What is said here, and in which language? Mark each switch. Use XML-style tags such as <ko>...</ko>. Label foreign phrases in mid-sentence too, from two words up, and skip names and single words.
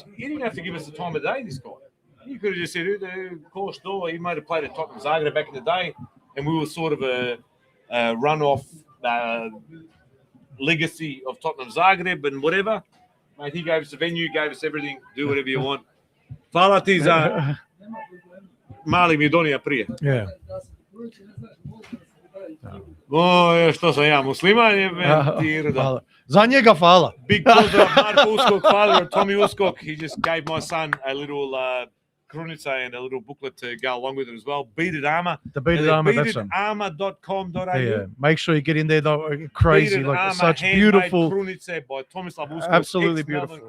<en>He didn't have to give us the time of day, this guy. He could have just said, of course, door. He might have played at Tottenham Zagreb back in the day, and we were sort of a run-off legacy of Tottenham Zagreb and whatever. Mate, he gave us the venue, gave us everything. Do whatever you want.</en> <hr>Hvala ti za mali mi donija prije.</hr> <en>Yeah.</en> <hr>Što sam ja, musliman je Hvala. Za njega hvala. Big pozdrav Marko Uskok,</hr> <en>father of Tommy Uskok. He just gave my son a little krunica and a little booklet to go along with it as well. Beaded Armour. The Beaded Armour, that's it. Beadedarmour.com.au. Yeah, make sure you get in there though. Crazy, Beaded like Armour, such handmade beautiful. Krunice by Tomislav Uskok. Absolutely Melbourne beautiful.</en>